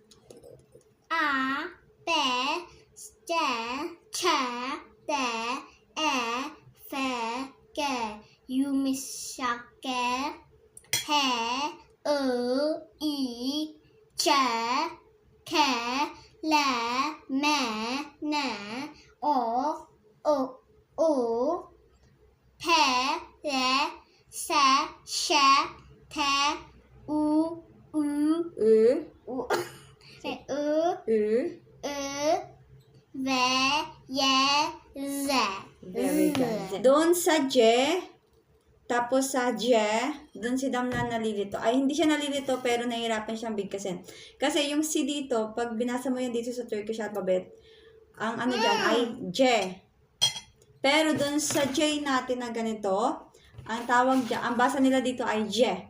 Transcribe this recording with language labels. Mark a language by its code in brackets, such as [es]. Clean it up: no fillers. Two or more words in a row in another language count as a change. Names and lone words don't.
[tr] A, B, C, Ç, D, E, F, G, yumuşak G, H, I, I, C, K, L, M, N, O, P, R, S, Ş, T, U, Ü. U, Ü. V, Y, Z. [en] Very good. [tl] Doon sa J, tapos sa J, doon si Damla nalilito. Ay, hindi siya nalilito, pero nahihirapan siyang bigkasin. Kasi yung C dito, pag binasa mo yan dito sa [en] Turkish alphabet, [tl] ang dyan ay J. Pero doon sa J natin na ganito, ang tawag dyan, ang basa nila dito ay J.